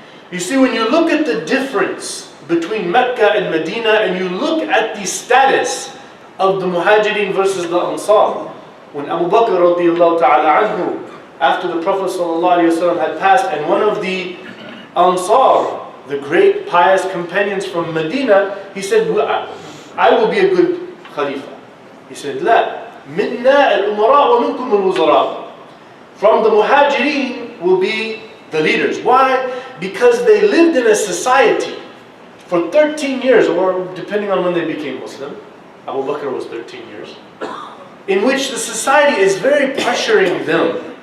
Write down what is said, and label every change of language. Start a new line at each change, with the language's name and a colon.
English: You see, when you look at the difference between Mecca and Medina and you look at the status of the Muhajirin versus the Ansar, when Abu Bakr radiallahu ta'ala anhu, after the Prophet sallallahu alayhi wa sallam had passed, and one of the Ansar, the great pious companions from Medina, he said, I will be a good Khalifa. He said,
Arabic: لا, منا الأمراء ومنكم الوزراء.
English: From the Muhajirin will be the leaders. Why? Because they lived in a society for 13 years, or depending on when they became Muslim, Abu Bakr was 13 years, in which the society is very pressuring them.